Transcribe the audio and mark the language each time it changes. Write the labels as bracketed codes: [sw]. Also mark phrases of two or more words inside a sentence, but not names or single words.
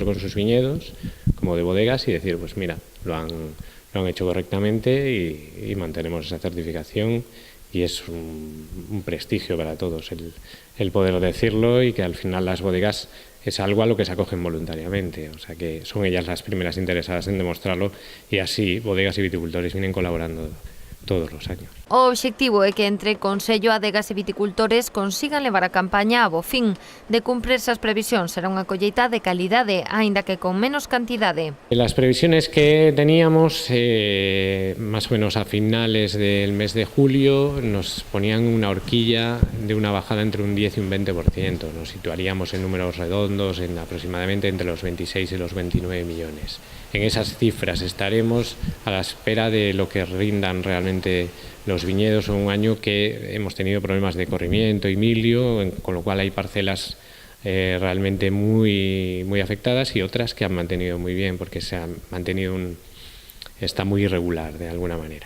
[es] con sus viñedos como de bodegas y decir, pues mira, lo han hecho correctamente y mantenemos esa certificación y es un prestigio para todos el poder decirlo y que al final las bodegas es algo a lo que se acogen voluntariamente, o sea que son ellas las primeras interesadas en demostrarlo y así bodegas y viticultores vienen colaborando todos os años. [gl] O obxectivo é que entre Consello, adegas e viticultores consigan levar a campaña a bo fin. De cumplirse as previsións será unha colleita de calidade, aínda que con menos cantidade. [es] Las previsiones que teníamos, más o menos a finales del mes de julio, nos ponían una horquilla de una bajada entre un 10 y un 20%. Nos situaríamos en números redondos en aproximadamente entre los 26 y los 29 millones. En esas cifras estaremos a la espera de lo que rindan realmente los viñedos en un año que hemos tenido problemas de corrimiento y milio, con lo cual hay parcelas realmente muy afectadas y otras que han mantenido muy bien porque se han mantenido está muy irregular de alguna manera.